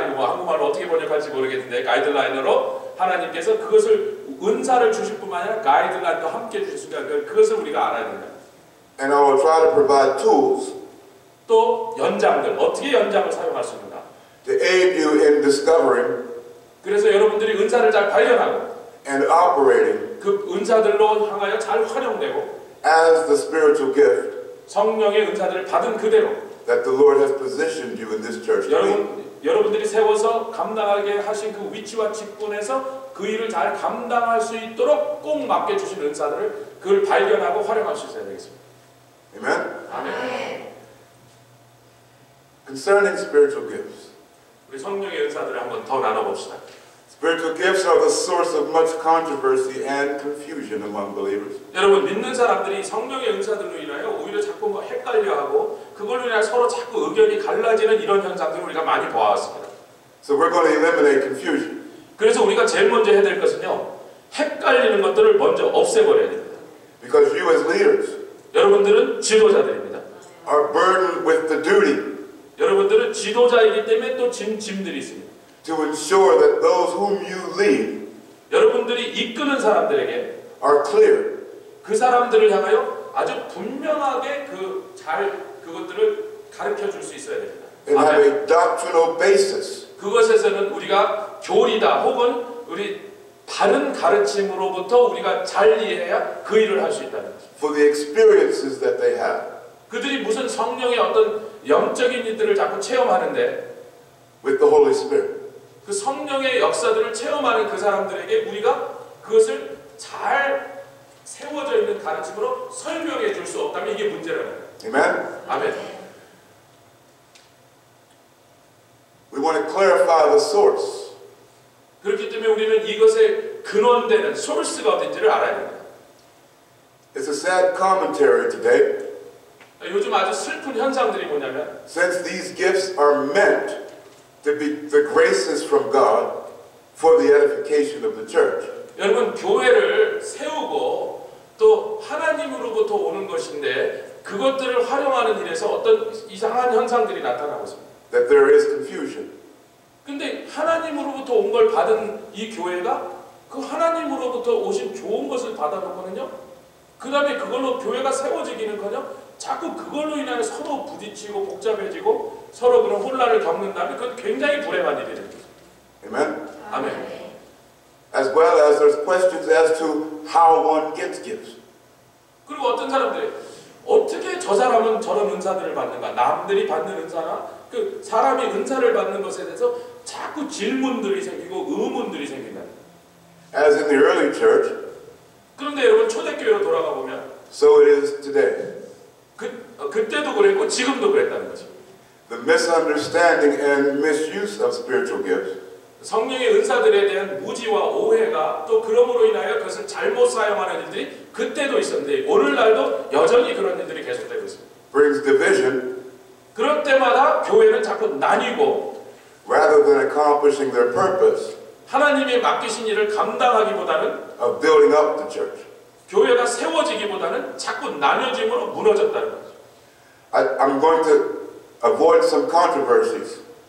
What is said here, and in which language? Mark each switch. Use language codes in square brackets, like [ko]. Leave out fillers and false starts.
[ko] 뭐 한국말로 어떻게 번역할지 모르겠는데 가이드라인으로 하나님께서 그것을 은사를 주실 뿐만 아니라 가이드라인도 함께 주셨으니까 그것을 우리가 알아야 된다. [en] And I will try to provide tools [ko] 또 연장들, 어떻게 연장을 사용할 수 있는가? [en] to aid you in discovering [ko] 그래서 여러분들이 은사를 잘 발견하고 [en] and operating [ko] 그 은사들로 향하여 잘 활용되고 [en] as the spiritual gift [ko] 성령의 은사들을 받은 그대로 [en] that the Lord has positioned you in this church to be. [ko] 여러분들이 세워서 감당하게 하신 그 위치와 직분에서 그 일을 잘 감당할 수 있도록 꼭 맡겨주신 은사들을 그걸 발견하고 활용할 수 있어야 되겠습니다. [en] Amen? [ko] 아멘. [en] Concerning spiritual gifts. [ko] 우리 성령의 은사들을 한번 더 나눠봅시다. [en] Spiritual gifts are the source of much controversy and confusion among believers. [ko] 여러분 믿는 사람들이 성령의 은사들로 인하여 오히려 자꾸 뭐 헷갈려하고 그걸로 인하여 서로 자꾸 의견이 갈라지는 이런 현상들을 우리가 많이 보아왔습니다. [en] So we're going to eliminate confusion. [ko] 그래서 우리가 제일 먼저 해야 될 것은요, 헷갈리는 것들을 먼저 없애버려야 됩니다. [en] Because you as leaders [ko] 여러분들은 지도자들입니다. [en] are burdened with the duty [ko] 여러분들은 지도자이기 때문에 또 짐들이 있습니다. [en] to ensure that those whom you lead [ko] 여러분들이 이끄는 사람들에게 [en] are clear [ko] 그 사람들을 향하여 아주 분명하게 그것들을 가르쳐 줄 수 있어야 됩니다. [en] and have a doctrinal basis [ko] 그것에서는 우리가 교리다 혹은 우리 다른 가르침으로부터 우리가 잘 이해해야 그 일을 할 수 있다는 거죠. [en] for the experiences that they have [ko] 그들이 무슨 성령의 어떤 영적인 일들을 자꾸 체험하는데 [en] with the Holy Spirit. [ko] 그 성령의 역사들을 체험하는 그 사람들에게 우리가 그것을 잘 세워져 있는 가르침으로 설명해 줄 수 없다면 이게 문제라는 거예요. [en] Amen? [ko] 아멘. [en] We want to clarify the source. [ko] 그렇기 때문에 우리는 이것의 근원되는 소스가 어딘지를 알아야 됩니다. [en] It's a sad commentary today. [ko] 요즘 아주 슬픈 현상들이 뭐냐면 [en] Since these gifts are meant to be the graces from God for the edification of the church. [ko] 여러분 교회를 세우고 또 하나님으로부터 오는 것인데 그것들을 활용하는 일에서 어떤 이상한 현상들이 나타나고 있습니다. [en] That there is confusion. [ko] 근데 하나님으로부터 온 걸 받은 이 교회가 그 하나님으로부터 오신 좋은 것을 받아놓고는요, 그 다음에 그걸로 교회가 세워지기는커녕 자꾸 그걸로 인하여 서로 부딪히고 복잡해지고 서로 그런 혼란을 겪는다면 그건 굉장히 불행한 일이 됩니다. [en] Amen? [ko] 아멘. [en] As well as there's questions as to how one gets gifts. [ko] 그리고 어떤 사람들이 어떻게 저 사람은 저런 은사들을 받는가, 남들이 받는 은사나 그 사람이 은사를 받는 것에 대해서 자꾸 질문들이 생기고 의문들이 생긴다. [en] As in the early church, [ko] 그런데 여러분 초대교회로 돌아가 보면 [en] so it is today. [ko] 그때도 그랬고 지금도 그랬다는 거죠. [en] The misunderstanding and misuse of spiritual gifts [ko] 성령의 은사들에 대한 무지와 오해가 또 그러므로 인하여 그것을 잘못 사용하는 일들이 그때도 있었는데 오늘날도 여전히 그런 일들이 계속되고 있습니다. [en] brings division [ko] 그럴 때마다 교회는 자꾸 나뉘고 [en] rather than accomplishing their purpose [ko] 하나님이 맡기신 일을 감당하기보다는 [en] of building up the church. [ko] 교회가 세워지기보다는 자꾸 나뉘어짐으로 무너졌다는 거죠. [en] I'm going to avoid some controversies.